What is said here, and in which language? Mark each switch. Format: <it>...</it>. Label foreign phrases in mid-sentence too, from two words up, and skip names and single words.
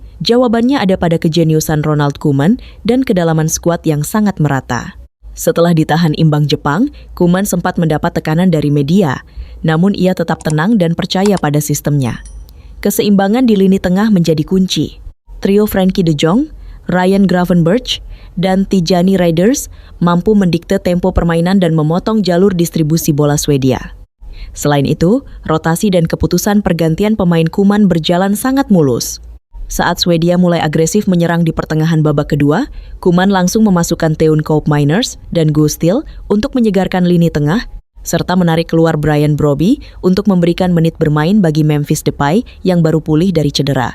<id>Jawabannya ada pada kejeniusan Ronald Koeman dan kedalaman skuad yang sangat merata. Setelah ditahan imbang Jepang, Koeman sempat mendapat tekanan dari media, namun ia tetap tenang dan percaya pada sistemnya. Keseimbangan di lini tengah menjadi kunci. Trio Frenkie de Jong, Ryan Gravenberch, dan Tijani Reinders mampu mendikte tempo permainan dan memotong jalur distribusi bola Swedia. Selain itu, rotasi dan keputusan pergantian pemain Koeman berjalan sangat mulus. Saat Swedia mulai agresif menyerang di pertengahan babak kedua, Koeman langsung memasukkan Teun Koopmeiners dan Guus Til untuk menyegarkan lini tengah serta menarik keluar Brian Brobby untuk memberikan menit bermain bagi Memphis Depay yang baru pulih dari cedera.</id>